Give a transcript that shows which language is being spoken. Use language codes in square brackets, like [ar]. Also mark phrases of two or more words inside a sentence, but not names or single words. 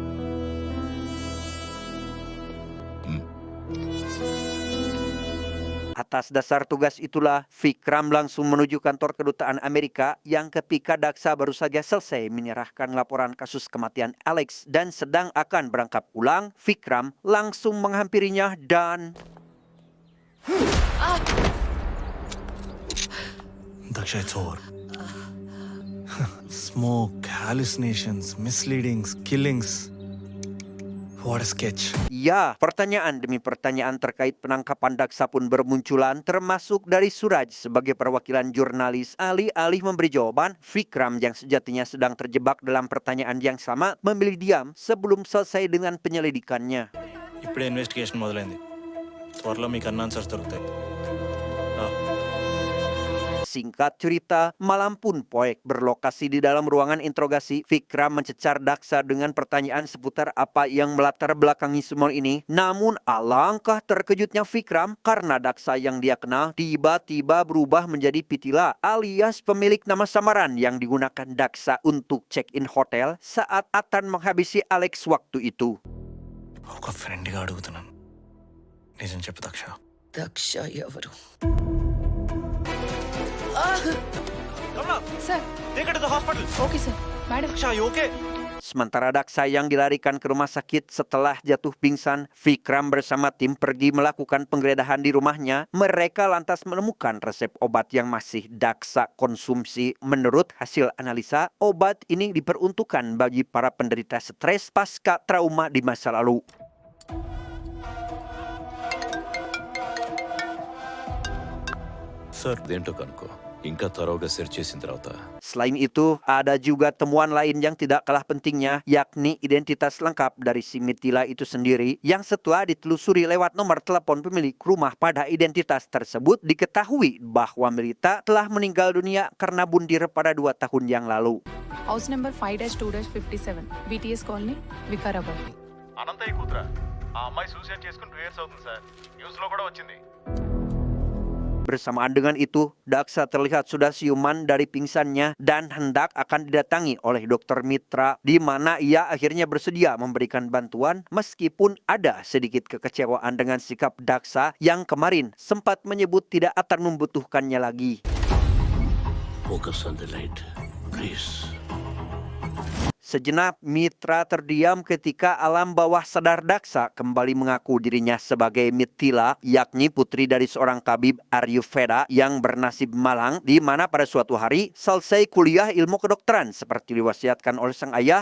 [id] Atas dasar tugas itulah, Vikram langsung menuju kantor kedutaan Amerika yang ketika Daksa baru saja selesai menyerahkan laporan kasus kematian Alex dan sedang akan berangkat pulang, Vikram langsung menghampirinya dan... [en] Daksha, it's over. Smoke, hallucinations, misleadings, killings. What a sketch. [id] Ya, pertanyaan demi pertanyaan terkait penangkapan Daksa pun bermunculan, termasuk dari Suraj sebagai perwakilan jurnalis. Alih-alih memberi jawaban, Vikram yang sejatinya sedang terjebak dalam pertanyaan yang sama memilih diam sebelum selesai dengan penyelidikannya. [te] ఇప్పుడే ఇన్వెస్టిగేషన్ మొదలైంది త్వరలో మీకు అన్న ఆన్సర్స్ దొరుకుతాయి [id] Singkat cerita, malam pun Poek berlokasi di dalam ruangan interogasi. Vikram mencecar Daksa dengan pertanyaan seputar apa yang melatar belakangi semua ini. Namun alangkah terkejutnya Vikram karena Daksa yang dia kenal tiba-tiba berubah menjadi Pitila alias pemilik nama samaran yang digunakan Daksa untuk check-in hotel saat akan menghabisi Alex waktu itu. [te] ఒక ఫ్రెండ్గా అడుగుతున్నాను నిజం చెప్పు దక్ష దక్ష ఎవరు? [en] Sir okay sir madam [id] Sementara Daksa yang dilarikan ke rumah sakit setelah jatuh pingsan, Vikram bersama tim pergi melakukan penggeledahan di rumahnya. Mereka lantas menemukan resep obat yang masih Daksa konsumsi. Menurut hasil analisa, obat ini diperuntukkan bagi para penderita stres pasca trauma di masa lalu. [te] సార్ దేంటో కనుక్కో ఇంకా [en] thoroughga search [te] చేసిన తర్వాత [id] Selain itu, ada juga temuan lain yang tidak kalah pentingnya, yakni identitas lengkap dari si Mitila itu sendiri, yang setelah ditelusuri lewat nomor telepon pemilik rumah pada identitas tersebut, diketahui bahwa Milita telah meninggal dunia karena bundir pada 2 tahun yang lalu. [en] House number [te] 5-2-57 BTS కాలనీ వికారాబాద్. అనంతయ్య కూతురా ఆ అమ్మాయి సూసైడ్ చేసుకుని [en] 2 years [te] అవుతుంది సార్ న్యూస్ లో కూడా వచ్చింది [id] Bersamaan dengan itu, Daksa terlihat sudah siuman dari pingsannya dan hendak akan didatangi oleh dokter Mitra, di mana ia akhirnya bersedia memberikan bantuan meskipun ada sedikit kekecewaan dengan sikap Daksa yang kemarin sempat menyebut tidak akan membutuhkannya lagi. [en] Focus on the light, please. [id] Sejenak Mitra terdiam ketika alam bawah sadar Daksa kembali mengaku dirinya sebagai Mitila, yakni putri dari seorang tabib Ayurveda yang bernasib malang, di mana pada suatu hari selesai kuliah ilmu kedokteran seperti diwasiatkan oleh sang ayah.